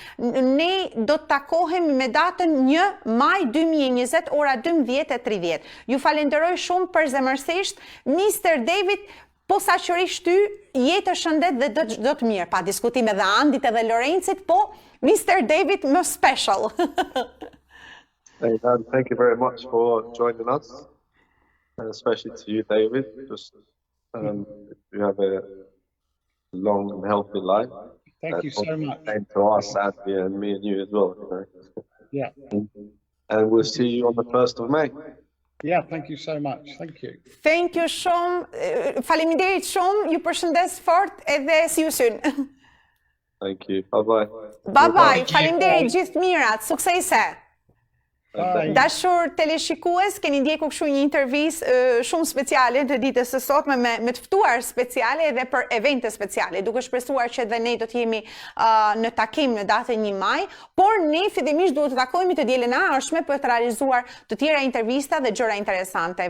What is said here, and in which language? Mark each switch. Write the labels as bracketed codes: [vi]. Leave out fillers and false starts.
[sq] Ne do të takohemi me datën 1 maj 2020 ora 12:30. Ju falenderoj shumë përzemërsisht, Mr. David. Posaçërisht ty, jetë shëndet dhe do të mirë, pa diskutim edhe Andit edhe Lorencit, po Mr. David më special. [en] Thank you very much for joining us, and especially to you, David. Just you have a long and healthy life. Thank you so much. And to us, Andy, and me and you as well. Yeah. And we'll see you on the 1st of May. Yeah, thank you so much. Thank you. Thank you [sq] shumë. Faleminderit shumë. Ju përshëndes fort edhe [en] see you soon. Thank you. Bye-bye. Bye-bye. [sq] Faleminderit, gjithë mirat. Suksese. Dashur teleshikues, keni ndjekur kështu një intervistë shumë speciale të ditës së sotme me të ftuar speciale edhe për evente speciale, duke shpresuar që edhe ne do të jemi në takim në datën 1 maj, por ne fillimisht duhet të takojmë të dielën e ardhshme për të realizuar të tjera intervista dhe gjëra interesante.